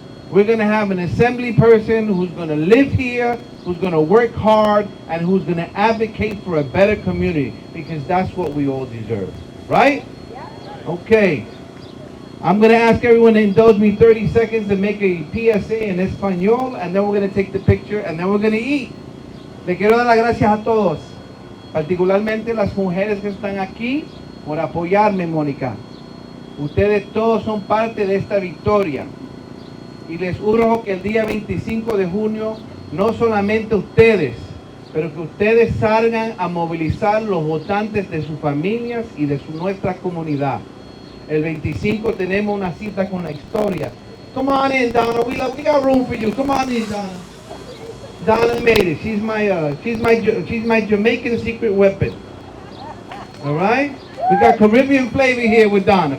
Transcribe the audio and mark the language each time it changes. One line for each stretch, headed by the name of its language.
English: We're going to have an assembly person who's going to live here, who's going to work hard, and who's going to advocate for a better community, because that's what we all deserve. Right? Okay. I'm going to ask everyone to indulge me 30 seconds to make a PSA in Espanol, and then we're going to take the picture, and then we're going to eat.
Spanish: Le quiero dar las gracias a todos, particularmente las mujeres que están aquí, por apoyarme, Mónica. Ustedes todos son parte de esta victoria. Y les urjo que el día 25 de junio, no solamente ustedes, pero que ustedes salgan a movilizar los votantes de sus familias y de nuestra comunidad. El 25 tenemos una cita con la historia.
English: Come on in, Donna. We got room for you. Come on in, Donna. Donna made it. She's my Jamaican secret weapon. All right? We got Caribbean flavor here with Donna.